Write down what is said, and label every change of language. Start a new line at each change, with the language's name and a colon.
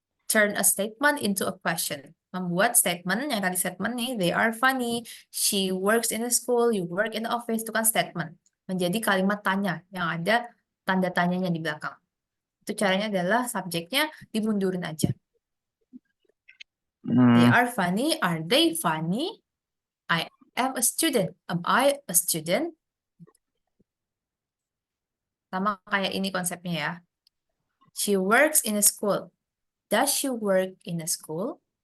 English: Turn a statement into a question.
Indonesian: Membuat statement, yang tadi statement nih,
English: they are funny, she works in a school, you work in the office,
Indonesian: itu kan statement. Menjadi kalimat tanya, yang ada tanda tanyanya di belakang. Itu caranya adalah subjeknya dimundurin aja.
English: They Hmm, are funny, are they funny? I am a student, am I a student?
Indonesian: Sama kayak ini konsepnya ya.
English: She works in a school. Does she work in a school?